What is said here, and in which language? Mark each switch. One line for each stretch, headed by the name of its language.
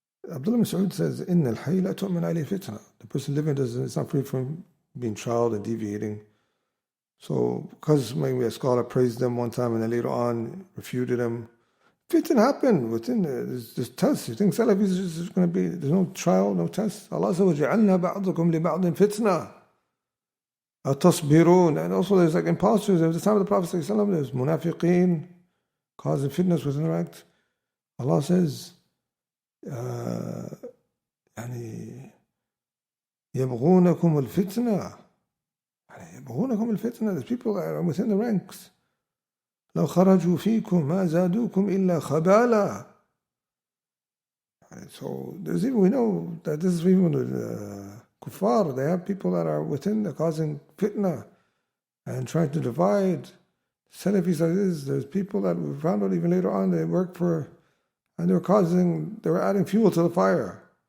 English: Abdullah Mas'ud says, "Inna al-hayy la tu'min alayhi fitna." The person living is not free from being child and deviating. So, because maybe a scholar praised them one time and then later on refuted them, fitna happened within this test. You think Salafis is going to be, there's no trial, no test?
Arabic: Allah says, وَجَعَلْنَا بَعْضُكُمْ لِبَعْضٍ فِتْنَةً أَتَصْبِرُونَ.
English: And also there's like imposters. At the time of the Prophet ﷺ, there's munafiqeen causing fitness within the ranks.
Arabic: Allah says, يعني يبغونكم الفتنة. يبغونكم الفتنة.
English: The people that are within the ranks.
Arabic: لو خرجوا فيكم ما زادوكم إلا خبالا.
English: So there's even, we know that this is even the kuffar. They have people that are within, they're causing fitna and trying to divide. Salafis like this. There's people that we found out even later on they work for, and they were adding fuel to the fire.